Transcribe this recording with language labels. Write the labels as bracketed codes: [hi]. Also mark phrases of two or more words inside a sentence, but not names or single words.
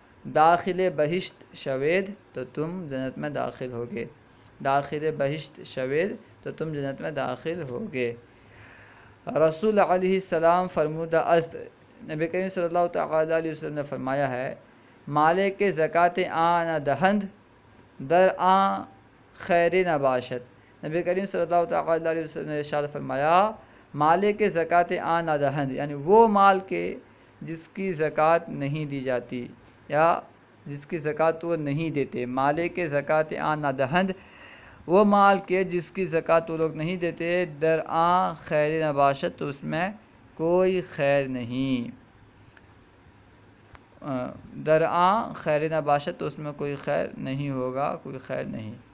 [fa] داخل بہشت شوید [ur] تو تم جنت میں داخل ہوگے، [fa] داخل بہشت شوید [ur] تو تم جنت میں داخل ہوگے۔ [fa] رسول علیہ السلام فرمودہ است، [ur] نبی کریم صلی اللہ تعالی علیہ وسلم نے فرمایا ہے، [fa] مالے کے زکوٰۃ آن دہند در آن خیر نباشت۔ [ur] نبی کریم صلی اللہ تعالی علیہ وسلم نے ارشاد فرمایا، [fa] مالے کے زکوٰۃ آن دہند، [ur] یعنی وہ مال کے جس کی زکوٰۃ نہیں دی جاتی یا جس کی زکوٰۃ وہ نہیں دیتے، [fa] مالے کے زکوٰۃ آن دہند، [ur] وہ مال کے جس کی زکوٰۃ وہ لوگ نہیں دیتے، [fa] در آن خیر نباشت، [ur] تو اس میں کوئی خیر نہیں، [fa] در آن خیر نباشت، [ur] تو اس میں کوئی خیر نہیں ہوگا، کوئی خیر نہیں۔